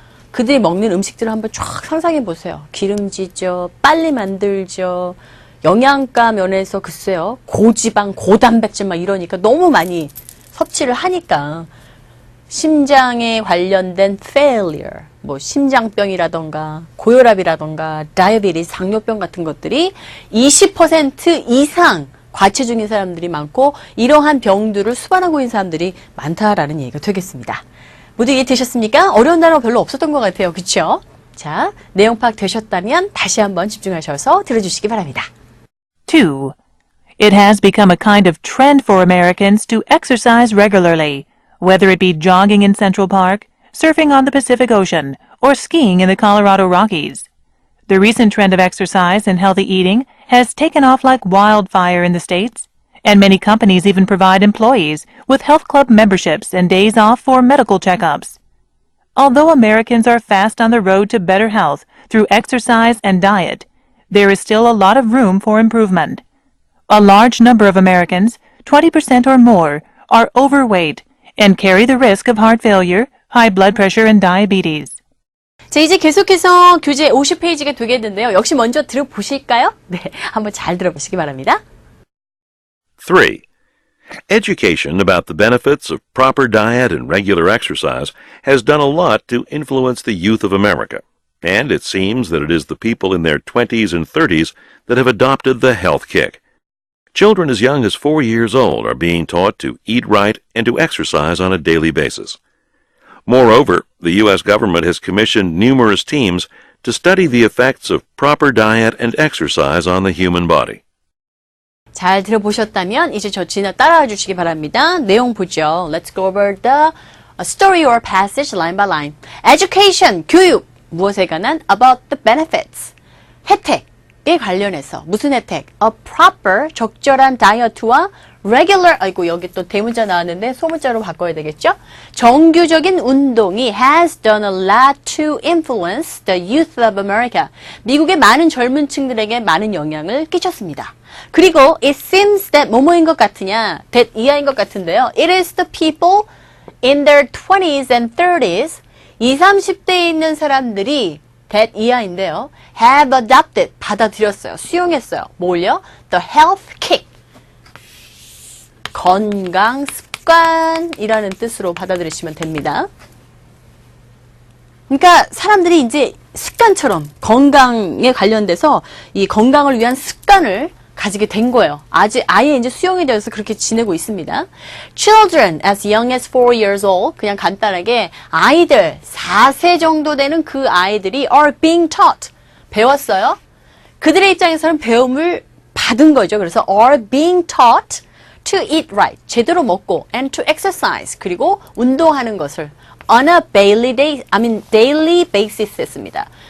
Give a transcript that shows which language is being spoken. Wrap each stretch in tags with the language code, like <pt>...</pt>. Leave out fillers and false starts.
<ko>그들이 먹는 음식들을 한번 쫙 상상해 보세요. 기름지죠, 빨리 만들죠, 영양가 면에서 글쎄요, 고지방, 고단백질 막 이러니까 너무 많이 섭취를 하니까 심장에 관련된 failure, 뭐 심장병이라던가 고혈압이라던가 다이어베티스, 당뇨병 같은 것들이 20% 이상 과체중인 사람들이 많고 이러한 병들을 수반하고 있는 사람들이 많다라는 얘기가 되겠습니다. 모두 이해되셨습니까? 어려운 단어 별로 없었던 것 같아요. 그렇죠? 자, 내용 파악 되셨다면 다시 한번 집중하셔서 들어주시기 바랍니다.</ko> <en>2. It has become a kind of trend for Americans to exercise regularly, whether it be jogging in Central Park, surfing on the Pacific Ocean, or skiing in the Colorado Rockies. The recent trend of exercise and healthy eating has taken off like wildfire in the States, and many companies even provide employees with health club memberships and days off for medical checkups. Although Americans are fast on the road to better health through exercise and diet, there is still a lot of room for improvement. A large number of Americans, 20% or more, are overweight and carry the risk of heart failure, high blood pressure, and diabetes.</en> <ko>자, 이제 계속해서 교재 50페이지가 되겠는데요. 역시 먼저 들어보실까요? 네, 한번 잘 들어보시기 바랍니다.</ko> <en>3. Education about the benefits of proper diet and regular exercise has done a lot to influence the youth of America, and it seems that it is the people in their 20s and 30s that have adopted the health kick. Children as young as 4 years old are being taught to eat right and to exercise on a daily basis. Moreover, the U.S. government has commissioned numerous teams to study the effects of proper diet and exercise on the human body.</en> <ko>잘 들어보셨다면 이제 저 따라와 주시기 바랍니다. 내용 보죠.</ko> <en>Let's go over the story or passage line by line.</en> <ko>Education, 교육, 무엇에 관한</ko> <en>about the benefits,</en> <ko>혜택에 관련해서 무슨 혜택?</ko> <en>A proper,</en> <ko>적절한 다이어트와</ko> <en>regular,</en> <ko>아이고 여기 또 대문자 나왔는데 소문자로 바꿔야 되겠죠? 정규적인 운동이</ko> <en>has done a lot to influence the youth of America.</en> <ko>미국의 많은 젊은 층들에게 많은 영향을 끼쳤습니다. 그리고</ko> <en>it seems that</en> <ko>뭐뭐인 것 같으냐? that 이하인 것 같은데요.</ko> <en>It is the people in their 20s and 30s</en> <ko>20, 30대에 있는 사람들이</ko> <en>that</en> <ko>이하인데요.</ko> <en>have adopted,</en> <ko>받아들였어요. 수용했어요. 뭘요?</ko> <en>The health kick.</en> <ko>건강 습관이라는 뜻으로 받아들이시면 됩니다. 그러니까 사람들이 이제 습관처럼 건강에 관련돼서 이 건강을 위한 습관을 가지게 된 거예요. 아예 이제 수용이 되어서 그렇게 지내고 있습니다.</ko> <en>Children as young as 4 years old,</en> <ko>그냥 간단하게 아이들 4세 정도 되는 그 아이들이</ko> <en>are being taught,</en> <ko>배웠어요. 그들의 입장에서는 배움을 받은 거죠.</ko> <en>그래서 are being taught to eat right,</en> <ko>제대로 먹고,</ko> <en>and to exercise,</en> <ko>그리고 운동하는 것을</ko> <en>on a daily basis 했습니다.</en>